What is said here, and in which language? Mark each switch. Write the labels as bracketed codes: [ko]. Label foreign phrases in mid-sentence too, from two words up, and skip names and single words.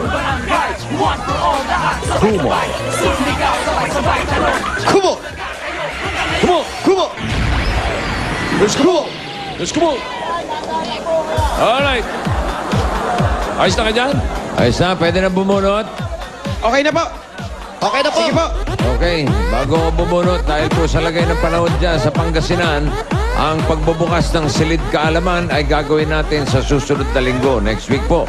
[en] Kumo. Kumo! Kumo! Kumo! Let's go! Let's go! Alright. [tl] Ayos na ka dyan? Ayos na, pwede na bumunot. Okay na po. Okay na po. Sige po. Okay, bago ko bumunot, dahil po sa lagay ng panahon dyan sa Pangasinan, ang pagbubukas ng silid kaalaman ay gagawin natin sa susunod na linggo, [en] next week [tl] po.